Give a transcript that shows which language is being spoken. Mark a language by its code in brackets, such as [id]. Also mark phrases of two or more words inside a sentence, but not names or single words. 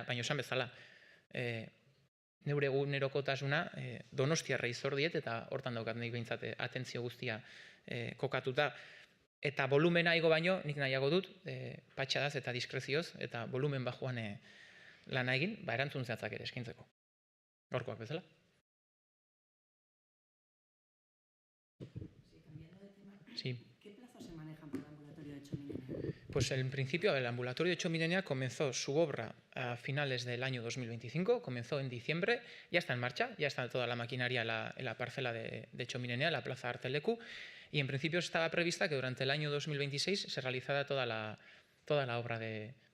[eu] Baina esan bezala, neure egunerokotasuna Donostiarrei zor diet, eta hortan daukat nik behintzat atentzio guztia kokatuta. Eta volumena igo baino, nik nahiago dut, patxadaz eta diskrezioz, eta [es] volumen bajuan [eu] lana egin, erantzun zehatzak ere eskintzeko. Gaurkoak bezala. [es] Sí. ¿Qué plazos se manejan para el ambulatorio de Txomin Enea? Pues en principio el ambulatorio de Txomin Enea comenzó su obra a finales del año 2025, comenzó en diciembre, ya está en marcha, ya está toda la maquinaria en la parcela de Txomin Enea, la plaza Arteleku, y en principio estaba prevista que durante el año 2026 se realizara toda la obra del ambulatorio.